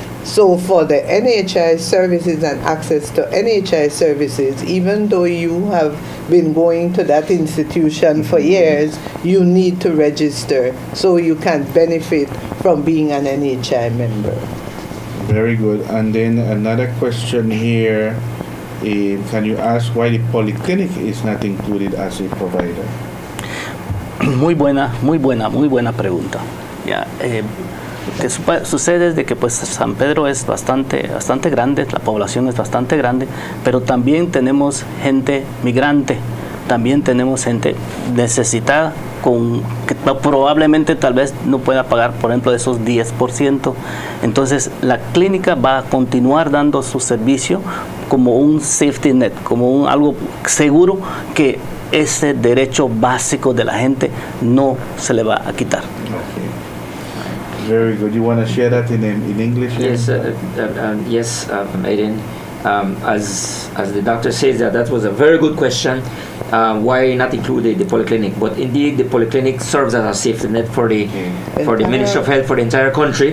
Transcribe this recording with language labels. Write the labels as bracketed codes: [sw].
[en] So for the NHI services and access to NHI services, even though you have been going to that institution for years, you need to register so you can benefit from being an NHI member. Very good. And then another question here, can you ask why the polyclinic is not included as a provider? [es] Muy buena pregunta. Lo que sucede es de que pues San Pedro es bastante grande, la población es bastante grande, pero también tenemos gente migrante, también tenemos gente necesitada que probablemente tal vez no pueda pagar, por ejemplo, de esos 10%. Entonces la clínica va a continuar dando su servicio como un safety net, como algo seguro, que ese derecho básico de la gente no se le va a quitar. [en] Very good. You want to share that in English? Yes, yes, Aiden. As the doctor says, that was a very good question. Why not include the polyclinic? But indeed, the polyclinic serves as a safety net for the Ministry of Health for the entire country.